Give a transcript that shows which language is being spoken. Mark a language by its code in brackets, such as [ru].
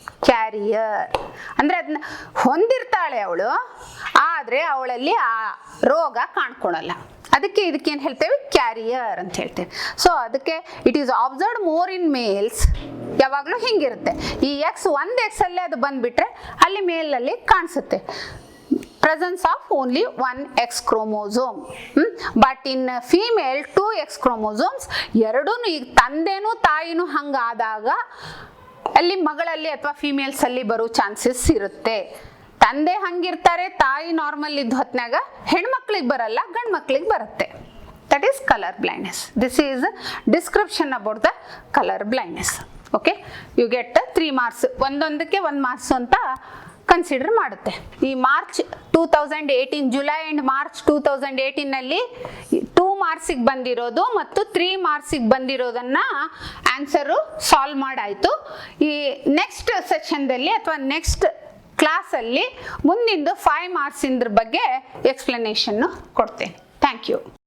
[kn] Carrier ಅಂದ್ರೆ ಅದನ್ನ ಹೊಂದಿರ್ತಾಳೆ ಅವಳು, ಆದ್ರೆ ಅವಳಲ್ಲಿ ಆ ರೋಗ ಕಾಣ್ಕೊಳಲ್ಲ. ಅದಕ್ಕೆ ಇದಕ್ಕೇನು ಹೇಳ್ತೇವೆ, ಕ್ಯಾರಿಯರ್ ಅಂತ ಹೇಳ್ತೇವೆ. ಸೊ ಅದಕ್ಕೆ [en] It is observed more in males. [kn] ಯಾವಾಗಲೂ ಹಿಂಗಿರುತ್ತೆ. ಈ ಎಕ್ಸ್ 1 ಎಕ್ಸ್ ಅಲ್ಲೇ ಅದು ಬಂದ್ಬಿಟ್ರೆ ಅಲ್ಲಿ ಮೇಲಲ್ಲಿ ಕಾಣಿಸುತ್ತೆ. [en] presence of only 1 X chromosome. But in female 2 X chromosomes. [kn] ಎರಡೂನು ಈಗ ತಂದೆನೂ ತಾಯಿನೂ ಹಂಗಾದಾಗ ಅಲ್ಲಿ ಮಗಳಲ್ಲಿ ಅಥವಾ ಫೀಮೇಲ್ಸ್ ಅಲ್ಲಿ ಬರೋ ಚಾನ್ಸಸ್ ಇರುತ್ತೆ. ತಂದೆ ಹಂಗಿರ್ತಾರೆ, ತಾಯಿ ನಾರ್ಮಲ್ ಇದ್ದ ಹೊತ್ನಾಗ ಹೆಣ್ಮಕ್ಳಿಗೆ ಬರಲ್ಲ, ಗಂಡು ಮಕ್ಳಿಗೆ ಬರುತ್ತೆ. [en] That is color blindness. This is a description about the color blindness. Okay, you get 3 marks. [kn] ಒಂದೊಂದಕ್ಕೆ 1 marks ಅಂತ ಕನ್ಸಿಡರ್ ಮಾಡುತ್ತೆ. ಈ ಮಾರ್ಚ್ 2018 ಜುಲೈ ಅಂಡ್ ಮಾರ್ಚ್ 2018 ನಲ್ಲಿ 2 ಮಾರ್ಕ್ಸಿಗೆ ಬಂದಿರೋದು ಮತ್ತು 3 ಮಾರ್ಕ್ಸಿಗೆ ಬಂದಿರೋದನ್ನ ಆನ್ಸರು ಸಾಲ್ವ್ ಮಾಡಾಯ್ತು. ಈ ನೆಕ್ಸ್ಟ್ ಸೆಕ್ಷನ್ದಲ್ಲಿ ಅಥವಾ ನೆಕ್ಸ್ಟ್ ಕ್ಲಾಸಲ್ಲಿ ಮುಂದಿಂದು 5 ಮಾರ್ಕ್ಸ್ ಇಂದ್ರ ಬಗ್ಗೆ ಎಕ್ಸ್ಪ್ಲನೇಷನ್ ಕೊಡ್ತೇನೆ. [en] Thank you.